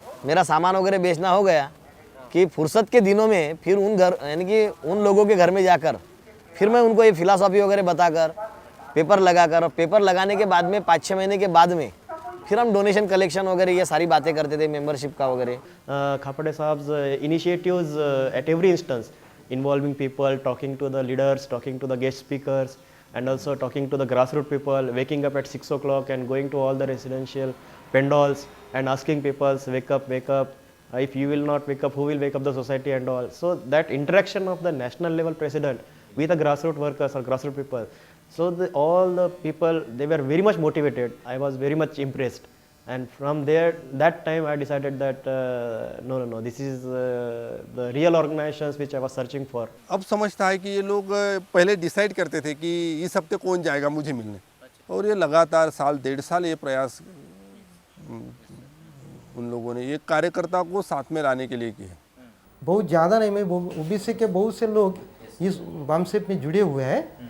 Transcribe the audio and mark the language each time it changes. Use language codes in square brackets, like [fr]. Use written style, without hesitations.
[hi] मेरा सामान वगैरह बेचना हो गया कि फुर्सत के दिनों में फिर उन घर यानी कि उन लोगों के घर में जाकर फिर मैं उनको ये फिलॉसफी वगैरह बताकर पेपर लगाकर, और पेपर लगाने के बाद में 5-6 महीने के बाद में फिर हम डोनेशन कलेक्शन वगैरह ये सारी बातें करते थे, मेंबरशिप का वगैरह. [en] Khapde sahab initiatives at every instance involving people, talking to the leaders, talking to the guest speakers, and also talking to the grassroots people, waking up at 6 o'clock and going to all the residential pandals and asking people, wake up, wake up. If you will not wake up, who will wake up the society and all. So that interaction of the national level president with the grassroots workers or grassroots people. So all the people, they were very much motivated. I was very much impressed. And from there, that time I decided that no, this is the real organizations which I was searching for. [hi] अब समझता है कि ये लोग पहले decide करते थे कि इस हफ्ते कौन जाएगा मुझे मिलने, और ये लगातार साल 1.5 साल ये प्रयास उन लोगों ने ये कार्यकर्ता को साथ में लाने के लिए किया. बहुत ज़्यादा नहीं, मैं ओबीसी के बहुत से लोग इस बामसेफ में जुड़े हुए हैं.